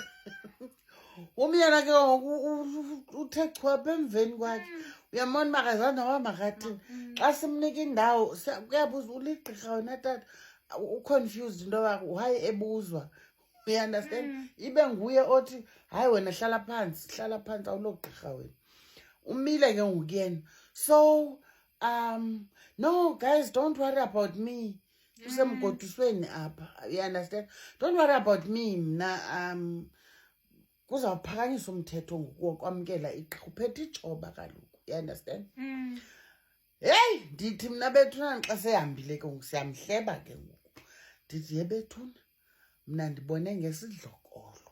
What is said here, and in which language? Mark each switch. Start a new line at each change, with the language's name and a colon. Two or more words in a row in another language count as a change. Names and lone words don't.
Xhosa: Umyena ke ngoku uthe chwapha emveni kwakhe, uyambona uba akazange wahamba kathini. Xa simnika indawo kuyabuza uligqirha wena tata, uconfused into yoba why ebuzwa, uyaunderstand? Ibe nguye othi hayi wena hlala phansi awulogqirha wena. Umile ke ngoku yena.
English: So no guys, don't worry about me.
Xhosa: Kusemgodusweni apha,
English: you understand? Don't worry about me.
Xhosa: Mna kuzawuphakanyiswa umthetho ngokwamkela igqirha uphethe ijoba kaloku,
English: you understand?
Xhosa: Hey, ndithi mna bethuna xa sehambile ke ngoku siyamhleba ke ngoku. Ndithi ye bethuna mna ndibone ngesidlokolo.